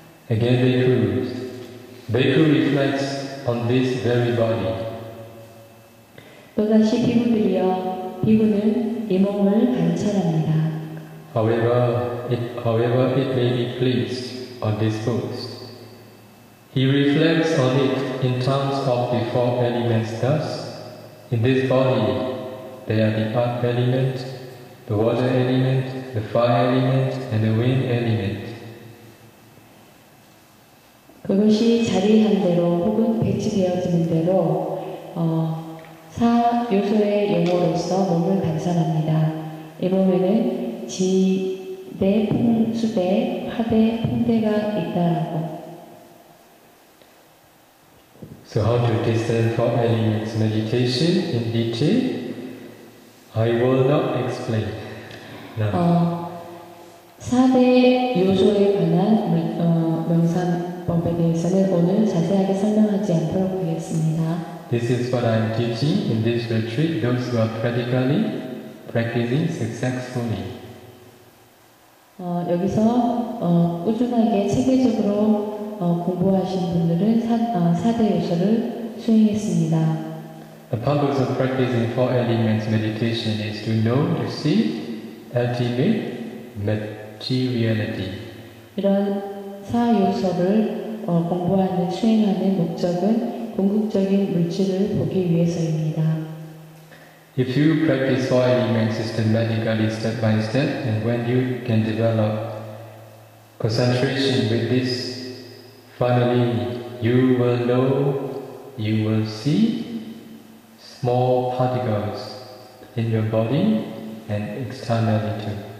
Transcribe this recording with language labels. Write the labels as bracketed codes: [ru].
[en] Again, Bhikkhu reflects on this very body. [ko] 또다시 비구는 이 몸을 관찰합니다. [en] However it may be pleased or disposed. He reflects on it in terms of the four elements thus. In this body, there are the earth element, the water element, the fire element, and the wind element. [ko] 그것이 자리한 대로 혹은 배치되어지는 대로 사 요소의 용어로서 몸을 관찰합니다. 이 몸에는 기대, 수대, 화대, 풍대가 있다라고. [en] So how to discern four elements meditation in detail? I will not explain. Now. [ko] 4대 요소에 관한 명상법에 대해서는 오늘 자세하게 설명하지 않도록 하겠습니다. [en] This is what I am teaching in this retreat, those who are practically practicing successfully. [ko] 여기서 꾸준하게 체계적으로 공부하신 분들은 4대 요소를 수행했습니다. [en] The purpose of practicing four elements meditation is to know, to see ultimate materiality. [ko] 이런 4요소를 공부하는, 수행하는 목적은 궁극적인 물질을 보기 위해서입니다. [en] If you practice four elements systematically, step by step, and when you can develop concentration with this, finally you will know, you will see small particles in your body and externally too.